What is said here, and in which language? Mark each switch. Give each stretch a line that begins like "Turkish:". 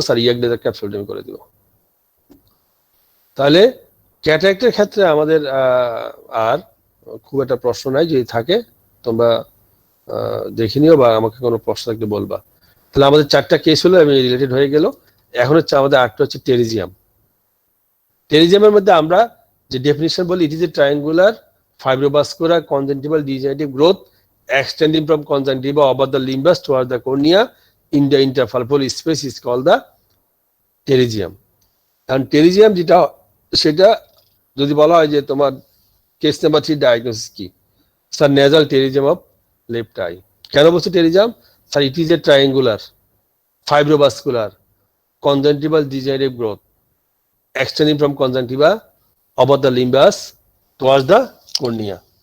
Bangla: Sir laser ক্যাপসুলটমি করে দিব। তাহলে ক্যাটারাক্টের ক্ষেত্রে আমাদের আর খুব একটা প্রশ্ন নাই, যদি থাকে তোমরা দেখে নিও বা আমাকে কোনো প্রশ্ন থাকলে বলবা। তাহলে আমাদের 4টা কেস হলো, আমি রিলেটেড হয়ে গেল। এখন হচ্ছে আমাদের 8টা হচ্ছে টেরিজিয়াম। টেরিজিয়ামের মধ্যে আমরা যে ডেফিনিশন বলি,
English: It is a triangular fibrovascular conjunctival degenerative growth extending from conjunctiva over the limbus towards the cornea in the interpulpal space is called the pterygium.
Bangla: And pterygium যেটা, সেটা যদি বলা হয় যে তোমার কেস নাম্বার 3 ডায়াগনোসিস কি?
English: Sir nasal pterygium of left eye.
Bangla: কেন বলছো টেরিজিয়াম?
English: Sir it is a triangular fibrovascular conjunctival degenerative growth extending from conjunctiva over the limbus towards the cornea.